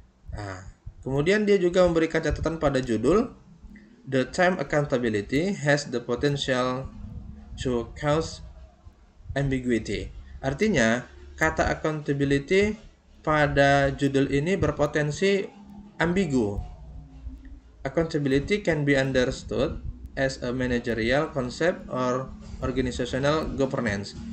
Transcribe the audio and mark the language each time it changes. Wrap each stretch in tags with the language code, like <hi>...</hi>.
<id>Nah, kemudian dia juga memberikan catatan pada judul.</id> <en>The term accountability has the potential to cause ambiguity.</en> <id>Artinya, kata accountability pada judul ini berpotensi ambigu.</id> <en>Accountability can be understood as a managerial concept or organizational governance.</en>